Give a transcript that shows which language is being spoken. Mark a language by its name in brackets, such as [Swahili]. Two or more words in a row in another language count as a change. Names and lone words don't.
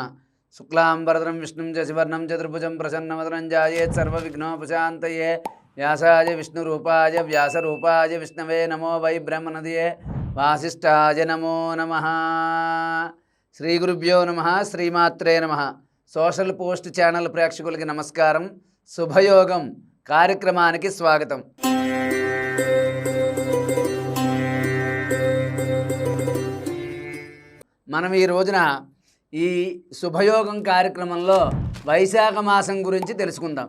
[Sanskrit] शुक्लांबरधरं विष्णुं शशिवर्णं चतुर्भुजं प्रसन्नवदनं ध्यायेत् सर्वविघ्नोपशान्तये। व्यासाय विष्णुरूपाय व्यासरूपाय विष्णवे नमो वै ब्रह्मनिधये वासिष्ठाय नमो नमः। श्रीगुरुभ्यो नमः। श्रीमात्रे नमः। [Telugu] सोशल पोस्ट ఛానల్ ప్రేక్షకులకి నమస్కారం। శుభయోగం కార్యక్రమానికి స్వాగతం। మనం ఈ రోజున ఈ శుభయోగం కార్యక్రమంలో వైశాఖ మాసం గురించి తెలుసుకుందాం।